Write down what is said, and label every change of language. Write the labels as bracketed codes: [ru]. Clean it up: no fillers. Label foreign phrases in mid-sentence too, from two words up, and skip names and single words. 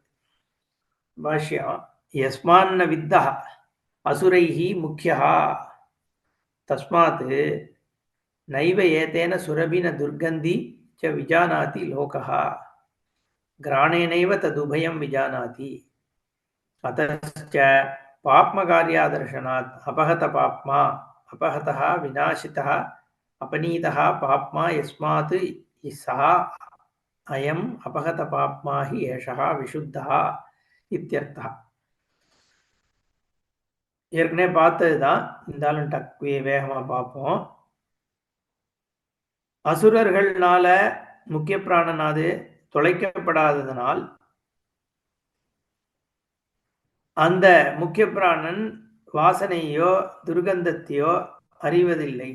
[sa] भाष्यम्। यस्मान्न विद्धा असुरैः मुख्या तस्मात् नैव एतेन सुरभिन दुर्गन्धि च विजानाति लोकः घ्राणेनैव तदुभयं विजानाति अतश्च पाप्मकार्यादर्शनात् अपहत पाप्मा अपहतः विनाशितः अपनीतः पाप्मा यस्मात् सः अयम् अपहत पाप्मा हि एषः विशुद्धः इत्यर्थः. [ta] ஏற்கனவே பார்த்ததுதான், இருந்தாலும் வேகமா பார்ப்போம். அசுரர்கள்னால முக்கிய பிராணனாது தொலைக்கப்படாததனால் அந்த முக்கிய பிராணன் வாசனையோ துர்கந்தத்தையோ அறிவதில்லை.